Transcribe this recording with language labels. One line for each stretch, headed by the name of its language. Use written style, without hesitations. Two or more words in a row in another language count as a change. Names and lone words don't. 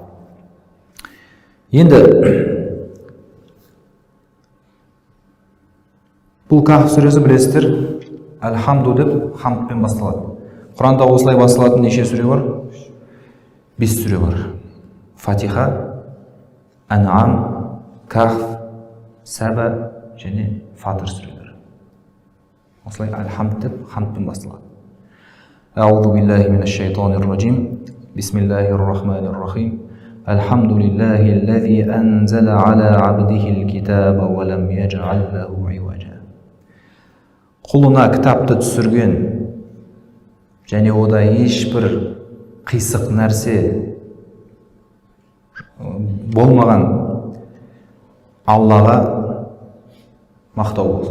Kazakh: Енді бұл Каф сүресі білесіздер, Әл-Хамду деп хамдпен басталады. Құранда осылай басталатын неше сүре бар? 5 сүре бар. Фатиха, Ан'ам, Каф, Саба және Фатыр сүрелері. Осылай Әл-Хамд деп хамдпен басталады.
Arabic: أعوذ بالله من الشيطان الرجيم. بسم الله الرحمن الرحيم. الحمد لله الذي أنزل على عبده الكتاب ولم يجعل له عوجا.
Kazakh: Құлына кітапты түсірген және ода ешбір қисық нәрсе болмаған Аллаға мақтау болды.